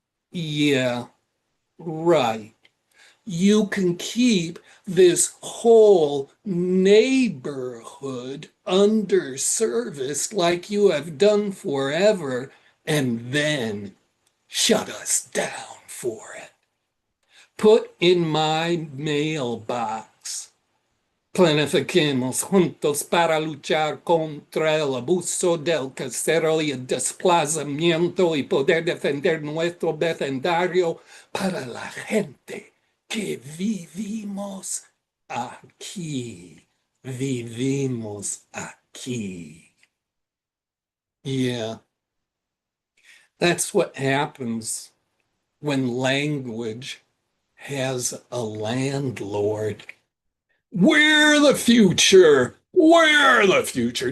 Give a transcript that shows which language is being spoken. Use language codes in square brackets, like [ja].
[en] Yeah, right. You can keep this whole neighborhood underserviced like you have done forever, and then shut us down for it. Put in my mailbox. [es] Planifiquemos juntos para luchar contra el abuso del casero y el desplazamiento y poder defender nuestro vecindario para la gente que vivimos aquí. Vivimos aquí. [en] Yeah, that's what happens when language has a landlord. We're the future. We're the future.